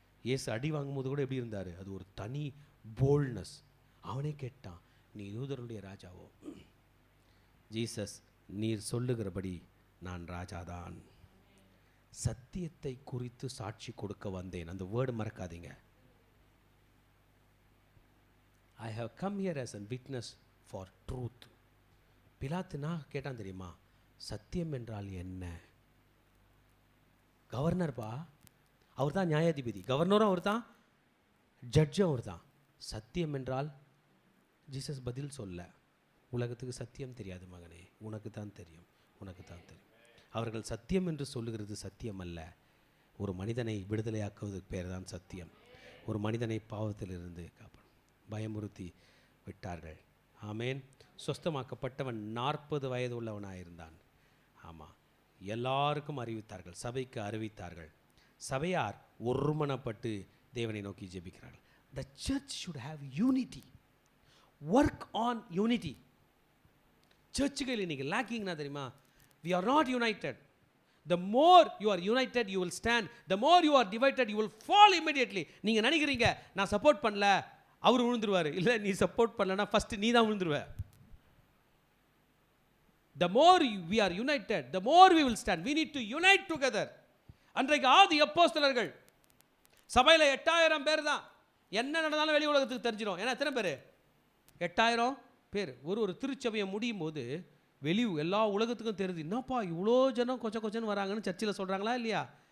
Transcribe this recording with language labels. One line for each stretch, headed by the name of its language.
Tamil: இயேசு அடி வாங்கும்போது கூட எப்படி இருந்தார்? அது ஒரு தனி போல்ட்னஸ். அவனே கேட்டான், நீ யூதருடைய ராஜாவோ? ஜீசஸ், நீர் சொல்லுகிறபடி நான் ராஜாதான். சத்தியத்தை குறித்து சாட்சி கொடுக்க வந்தேன். அந்த வேர்டு மறக்காதீங்க.
English: I have come here as a witness for truth.
Tamil: பிலாத்துனா கேட்டான் தெரியுமா, சத்தியம் என்றால் என்ன? கவர்னர்பா, அவர் தான் நியாயாதிபதி. கவர்னரும் அவர் தான், ஜட்ஜும் அவர் தான். சத்தியம் என்றால்? ஜீசஸ் பதில் சொல்ல, உலகத்துக்கு சத்தியம் தெரியாது மகனே, உனக்கு தான் தெரியும், உனக்கு தான் தெரியும். அவர்கள் சத்தியம் என்று சொல்லுகிறது சத்தியம் அல்ல. ஒரு மனிதனை விடுதலையாக்குவதற்கு பேர் தான் சத்தியம். ஒரு மனிதனை பாவத்திலிருந்து காப்பாடும் பயமுறுத்தி விட்டார்கள். ஆமேன். சொஸ்தமாக்கப்பட்டவன் 40 வயது உள்ளவனாயிருந்தான். ஆமாம், எல்லாருக்கும் அறிவித்தார்கள், சபைக்கு அறிவித்தார்கள். சபையார் ஒருமனப்பட்டு தேவனை நோக்கி ஜெபிக்கிறார்கள்.
English: The church should have unity. Work on unity.
Tamil: சர்ச்சுகள் இன்னைக்கு லேக்கிங்னா தெரியுமா?
English: We are not united. The more you are united, you will stand. The more you are divided, you will fall immediately.
Tamil: நீங்கள் நினைக்கிறீங்க நான் சப்போர்ட் பண்ணல அவர் விழுந்துருவார். இல்லை, நீ சப்போர்ட் பண்ணலன்னா first நீ தான் விழுந்துருவ.
English: The more we are united, the more we will stand. We need to unite together.
Tamil: அன்றைக்கு ஆதி அப்போஸ்தலர்கள் சபையில் 8000 பேர் தான். என்ன நடந்தாலும் வெளி உலகத்துக்கு தெரிஞ்சிடும். ஏன்னா எத்தனை பேர்? 8000 பேர். ஒரு திருச்சபையை முடியும் போது வெளி எல்லா உலகத்துக்கும் தெரியுது, என்னப்பா இவ்வளோ ஜனம் கொச்சன்னு வராங்கன்னு சர்ச்சில் சொல்கிறாங்களா இல்லையா?